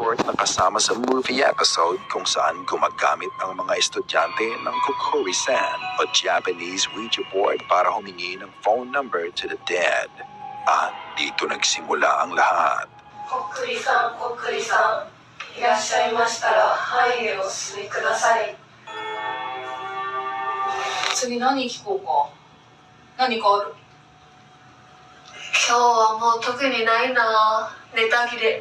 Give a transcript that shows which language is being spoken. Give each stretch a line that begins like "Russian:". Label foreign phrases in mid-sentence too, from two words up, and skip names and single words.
Filipino: na kasama sa
English: movie episode
Filipino: kung saan gumagamit ang mga estudyante ng Kokori-san o
English: Japanese Ouija board
Filipino: para humingi ng
English: phone number to the dead.
Filipino: At dito nagsimula ang lahat.
Japanese: こっくりさん、こっくりさん、いらっしゃいましたら、はいへお進みください。次何聞こうか。何かある？今日はもう特にないな。ネタ切れ。